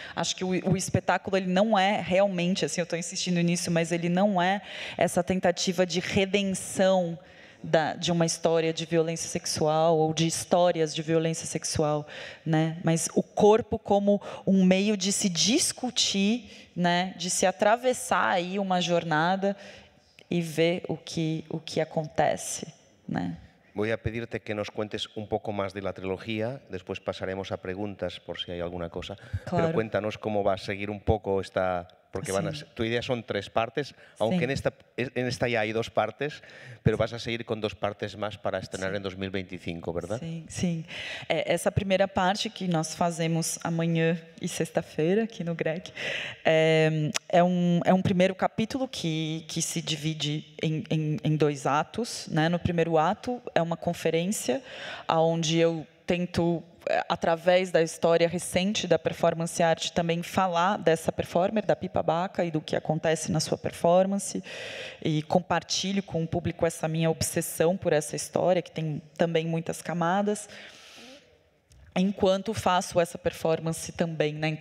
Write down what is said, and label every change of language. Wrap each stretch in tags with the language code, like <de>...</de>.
<pt>Acho que o espetáculo ele não é realmente, assim, eu estou insistindo nisso, mas ele não é essa tentativa de redenção de uma história de violência sexual ou de histórias de violência sexual, né? Mas o corpo como um meio de se discutir, né? De se atravessar aí uma jornada e ver o que acontece, né?</pt> <es>Voy a pedirte que nos cuentes un poco más de la trilogía, después pasaremos a preguntas por si hay alguna cosa, claro. Pero cuéntanos cómo va a seguir un poco esta... Porque sí. Tu idea son 3 partes, aunque sí. en esta ya hay 2 partes, pero vas a seguir con 2 partes más para estrenar en 2025, ¿verdad?</es> <pt>Sim, sim. Essa primeira parte que nós fazemos amanhã e sexta-feira aqui no Greg é um primeiro capítulo que se divide em 2 atos, né? No primeiro ato é uma conferência onde eu tento, através da história recente da performance art, também falar dessa performer, da Pipa Baca, e do que acontece na sua performance, e compartilho com o público essa minha obsessão por essa história, que tem também muitas camadas, enquanto faço essa performance também, né?</pt>